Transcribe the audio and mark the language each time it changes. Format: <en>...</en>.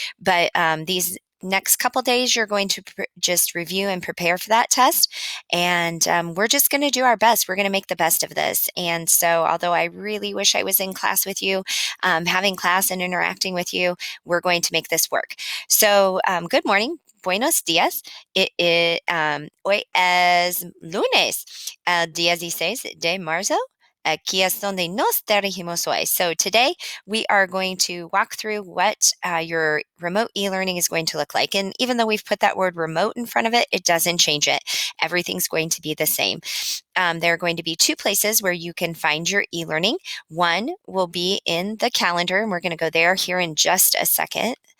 <en>But these next couple days, you're going to just review and prepare for that test. And we're just going to do our best. We're going to make the best of this. And so, although I really wish I was in class with you, having class and interacting with you, we're going to make this work. So, good morning.</en> <es>Buenos días. Hoy es lunes, el día 16 de marzo. Aquí es donde nos dirigimos hoy.</es> <en>So today we are going to walk through what your remote e-learning is going to look like. And even though we've put that word remote in front of it, it doesn't change it. Everything's going to be the same. There are going to be two places where you can find your e-learning. One will be in the calendar, and we're going to go there here in just a second.</en>